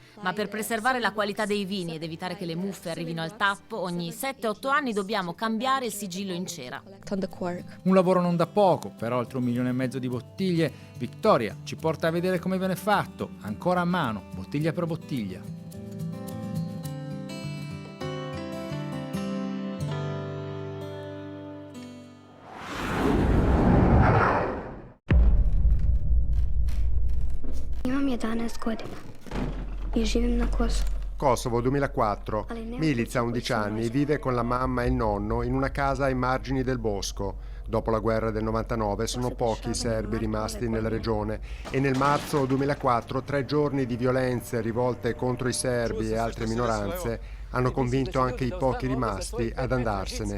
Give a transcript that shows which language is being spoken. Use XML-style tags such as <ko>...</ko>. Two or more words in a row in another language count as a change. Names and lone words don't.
<it>Ma per preservare la qualità dei vini ed evitare che le muffe arrivino al tappo, ogni 7-8 anni dobbiamo cambiare il sigillo in cera. Un lavoro non da poco, per oltre 1,5 milioni di bottiglie. Victoria ci porta a vedere come viene fatto, ancora a mano, bottiglia per bottiglia.</it> <sr>Imam 11 godina I živim na Kosovu. Kosovo 2004.</sr> <it>Milica, 11 anni, vive con la mamma e il nonno in una casa ai margini del bosco. Dopo la guerra del 99 sono pochi i serbi rimasti nella regione e nel marzo 2004 3 giorni di violenze rivolte contro i serbi e altre minoranze hanno convinto anche i pochi rimasti ad andarsene.</it>